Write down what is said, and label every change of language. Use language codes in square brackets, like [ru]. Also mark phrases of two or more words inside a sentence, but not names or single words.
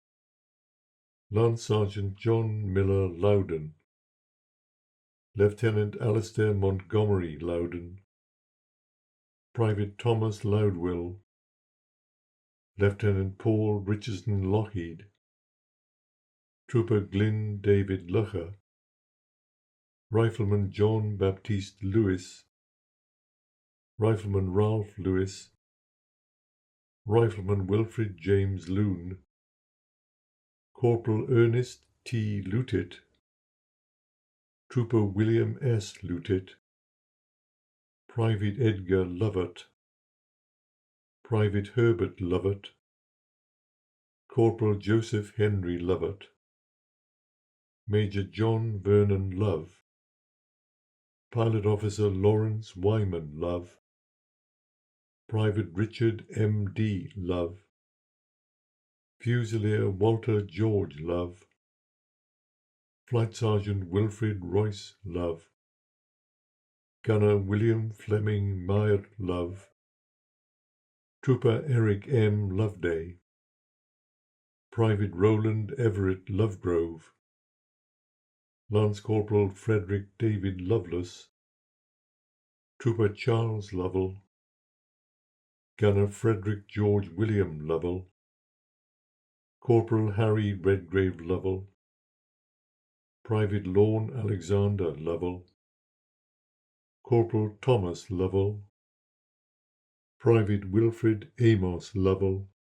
[en] Lance Sergeant John Miller Loudon, Lieutenant Alistair Montgomery Loudon, Private Thomas Loudwill, Lieutenant Paul Richardson Lockheed, Trooper Glyn David Lucher, Rifleman John Baptiste Lewis, Rifleman Ralph Lewis, Rifleman Wilfred James Loon, Corporal Ernest T. Lutet, Trooper William S. Lutet, Private Edgar Lovett, Private Herbert Lovett, Corporal Joseph Henry Lovett, Major John Vernon Love, Pilot Officer Lawrence Wyman Love, Private Richard M. D. Love, Fusilier Walter George Love, Flight Sergeant Wilfred Royce Love, Gunner William Fleming Meyer Love, Trooper Eric M. Loveday, Private Roland Everett Lovegrove, Lance Corporal Frederick David Lovelace, Trooper Charles Lovell, Gunner Frederick George William Lovell, Corporal Harry Redgrave Lovell, Private Lorne Alexander Lovell, Corporal Thomas Lovell, Private Wilfred Amos Lovell,